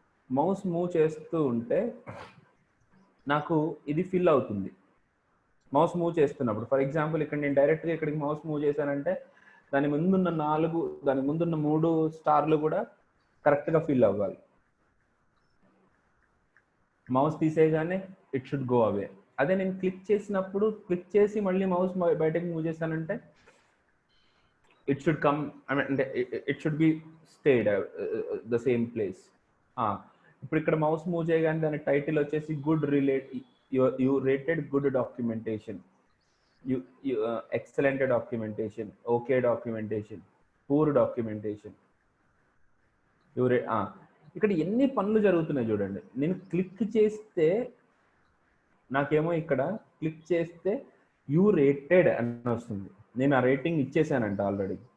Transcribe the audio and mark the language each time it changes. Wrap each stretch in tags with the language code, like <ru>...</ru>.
<te>Mouse move చేస్తూ ఉంటే నాకు ఇది ఫిల్ అవుతుంది మౌస్ మూవ్ చేస్తున్నప్పుడు. ఫర్ ఎగ్జాంపుల్ ఇక్కడ నేను డైరెక్ట్గా ఇక్కడికి మౌస్ మూవ్ చేశానంటే దాని ముందున్న 3 స్టార్లు కూడా కరెక్ట్గా ఫిల్ అవ్వాలి. Mouse తీసేయగానే</te> <en>It should go away.</en> <te>అదే నేను క్లిక్ చేసినప్పుడు, క్లిక్ చేసి మళ్ళీ మౌస్ బయటకు మూవ్ చేశానంటే</te> <en>it should come, I mean it should be stayed the same place.</en> <te>ఇప్పుడు ఇక్కడ మౌస్ మూవ్ చేయగానే దాని టైటిల్ వచ్చేసి</te> <en>good you rated good</en> <te>documentation, excellent documentation, okay documentation, poor documentation. ఇక్కడ ఎన్ని పనులు జరుగుతున్నాయి చూడండి. నేను క్లిక్ చేస్తే నాకేమో ఇక్కడ క్లిక్ చేస్తే యూ రేటెడ్ అని వస్తుంది, నేను ఆ రేటింగ్ ఇచ్చేసానంట ఆల్రెడీ.</te>